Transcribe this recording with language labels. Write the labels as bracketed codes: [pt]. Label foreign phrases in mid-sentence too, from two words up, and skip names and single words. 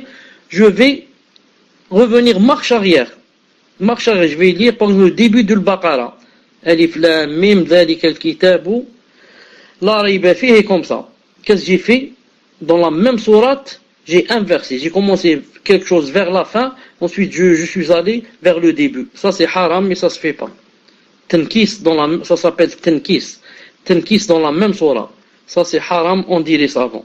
[fr] Je vais revenir marche arrière. Je vais lire par exemple le début de Al-Baqarah. [ar] ألف لام ميم ذلك الكتاب لا ريب فيه, [fr] comme ça. Qu'est-ce que j'ai fait? Dans la même sourate, j'ai inversé. J'ai commencé quelque chose vers la fin, ensuite je suis allé vers le début. Ça c'est haram, mais ça se fait pas. Tenkis ça s'appelle tenkis. Tenkis dans la même surah. Ça c'est haram, on dit les savants.